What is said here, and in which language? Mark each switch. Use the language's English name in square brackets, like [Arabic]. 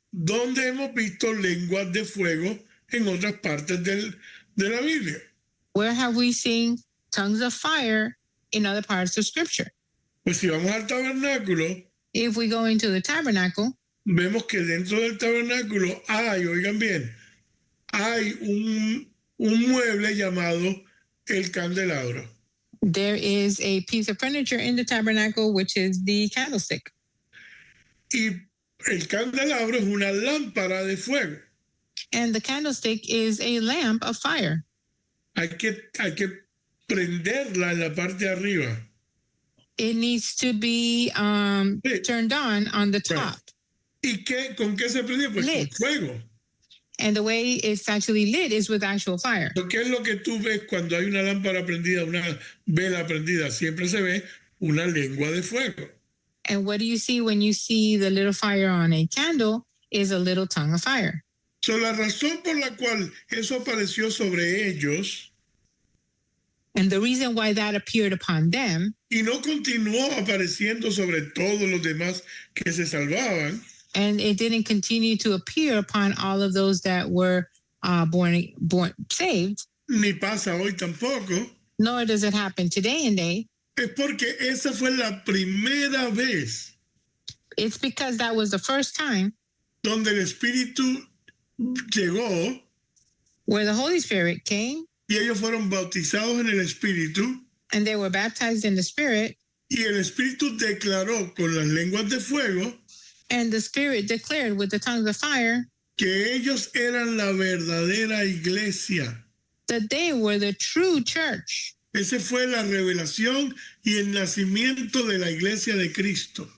[Spanish] ¿dónde hemos visto lenguas de fuego en otras partes de la Biblia? [English] where have we seen tongues of fire in other parts of Scripture? [Spanish] Pues si vamos al tabernáculo, [English] If we go into the tabernacle, [Spanish] vemos que dentro del tabernáculo hay, oigan bien, hay un mueble llamado el candelabro. [English] there is a piece of furniture in the tabernacle, which is the candlestick. [Spanish] Y el candelabro es una lámpara de fuego. [English] And the candlestick is a lamp of fire. [Spanish] Hay que prenderla en la parte de arriba. [English] It needs to be turned on the top. [Spanish] ¿Y con qué se prende? Pues [English] Lit. [Spanish] con fuego. [English] And the way it's actually lit is with actual fire. [Spanish] ¿Qué es lo que tú ves cuando hay una lámpara prendida, una vela prendida? Siempre se ve una lengua de fuego. [English] And what do you see when you see the little fire on a candle is a little tongue of fire. [Spanish] So, la razón por la cual eso apareció sobre ellos [English] And the reason why that appeared upon them [Spanish] y no continuó apareciendo sobre todos los demás que se salvaban, [English] and it didn't continue to appear upon all of those that were born saved, [Spanish] ni pasa hoy tampoco, [English] nor does it happen today and day. es porque esa fue la primera vez It's because that was the first time [Spanish] donde el Espíritu llegó [English] where the Holy Spirit came [Spanish] y ellos fueron bautizados en el Espíritu [English] and they were baptized in the Spirit, [Spanish] y el Espíritu declaró con las lenguas de fuego [English] and the Spirit declared with the tongues of fire [Spanish] que ellos eran la verdadera iglesia. [English] that they were the true church. [Spanish] Esa fue la revelación y el nacimiento de la iglesia de Cristo.